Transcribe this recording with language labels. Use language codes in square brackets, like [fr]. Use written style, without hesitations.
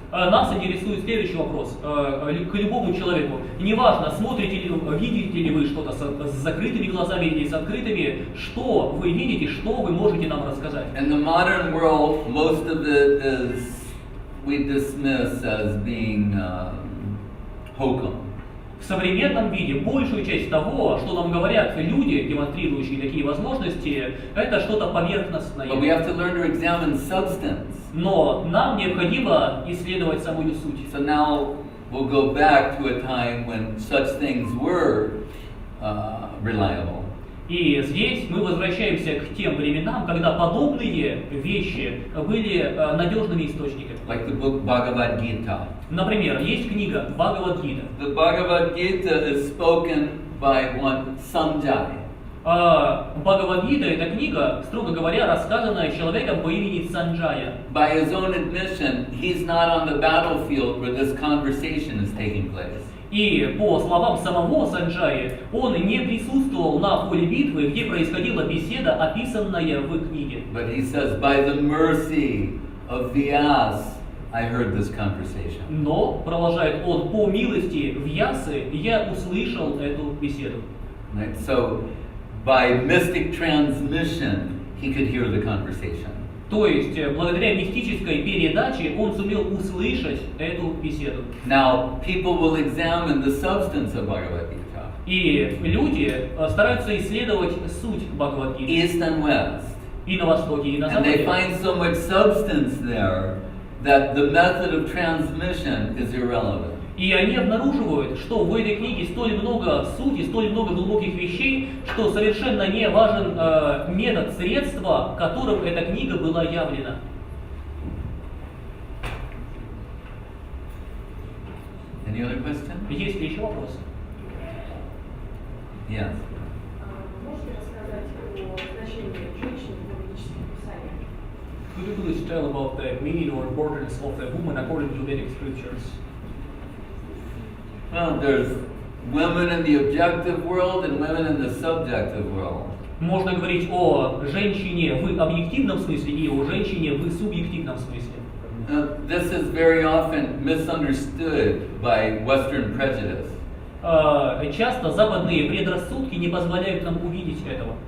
[ru] Нас интересует следующий вопрос к любому человеку. Неважно, смотрите ли вы, видите ли вы что-то с закрытыми глазами или с открытыми, что вы видите, что вы можете нам рассказать. [en] In the modern world, most of it is we dismiss as being hokum. [ru] В современном виде большую часть того, что нам говорят люди, демонстрирующие такие возможности, это что-то поверхностное. [en] But we have to learn to examine substance. [ru] Но нам необходимо исследовать самую суть. [en] So now we'll go back to a time when such things were reliable. [ru] И здесь мы возвращаемся к тем временам, когда подобные вещи были надежными источниками. [en] Like the book Bhagavad Gita. [ru] Например, есть книга Бхагавад-гита. [en] The Bhagavad Gita is spoken by one Sanjay. [ru] Бхагавад-гита — это книга, строго говоря, рассказанная человеком по имени Санджая. [en] By his own admission, he's not on the battlefield where this conversation is taking place. [ru] И по словам самого Санджаи, он не присутствовал на поле битвы, где происходила беседа, описанная в книге. [en] But he says, by the mercy of Vyas, I heard this conversation. [ru] Но, продолжает он, по милости Вьясы я услышал эту беседу. [en] Right? So, by mystic transmission, he could hear the conversation. [ru] То есть, благодаря мистической передаче он сумел услышать эту беседу. [en] Now, people will examine the substance of Bhagavad Gita. [ru] И люди стараются исследовать суть Бхагавад-гиты [en] East and West. [ru] и на Востоке, и на [en] And they find so much substance there that the method of transmission is irrelevant. [ru] И они обнаруживают, что в этой книге столь много сути, столь много глубоких вещей, что совершенно не важен метод, средства, которым эта книга была явлена. [en] Any other question? [ru] Есть ли еще вопросы? [en] Yes. [ru] Можете рассказать о значении женщины в ведических писаниях? [en] Could you please tell about the meaning or importance of the woman according to Vedic scriptures? Well, there's women in the objective world and women in the subjective world. [ru] Можно говорить о женщине в объективном смысле и о женщине в субъективном смысле. [en] This is very often misunderstood by Western prejudice. [ru] Часто западные предрассудки не позволяют нам увидеть этого.